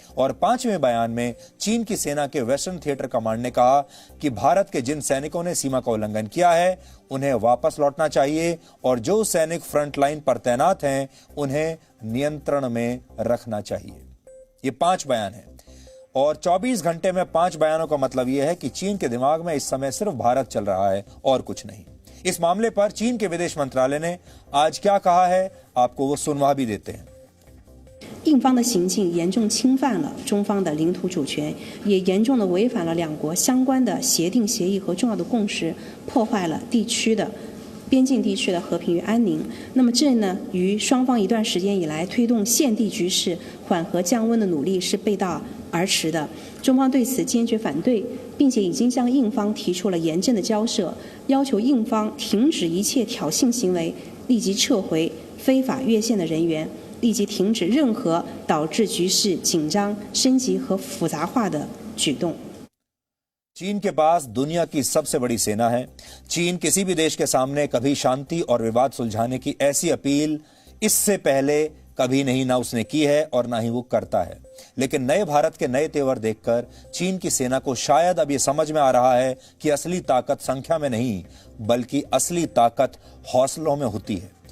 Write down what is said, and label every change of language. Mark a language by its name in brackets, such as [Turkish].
[Hindi] और 5वें बयान में चीन की सेना के वेस्टर्न थिएटर कमांड ने कहा कि भारत के जिन सैनिकों ने सीमा का उल्लंघन किया है उन्हें वापस लौटना चाहिए और जो सैनिक फ्रंट लाइन पर तैनात हैं उन्हें नियंत्रण में रखना चाहिए। ये 5 बयान है और 24 घंटे में 5 बयानों का मतलब यह है कि चीन के दिमाग में इस समय सिर्फ भारत चल रहा है और कुछ नहीं। इस मामले पर चीन के विदेश मंत्रालय ने आज क्या कहा है आपको वो सुनवा भी देते हैं। [Chinese] 印方的行径严重侵犯了中方的领土主权，也严重的违反了两国相关的协定协议和重要的共识，破坏了边境地区的和平与安宁。那么这呢，与双方一段时间以来推动现地局势缓和降温的努力是背道而驰的。中方对此坚决反对，并且已经向印方提出了严正的交涉，要求印方停止一切挑衅行为，立即撤回非法越线的人员，立即停止任何导致局势紧张、升级和复杂化的举动。 [Hindi] चीन के पास दुनिया की सबसे बड़ी सेना है। चीन किसी भी देश के सामने कभी शांति और विवाद सुलझाने की ऐसी अपील इससे पहले कभी नहीं ना उसने की है और ना ही वो करता है। लेकिन नए भारत के नए तेवर देखकर चीन की सेना को शायद अब ये समझ में आ रहा है कि असली ताकत संख्या में नहीं बल्कि असली ताकत हौसलों में होती है।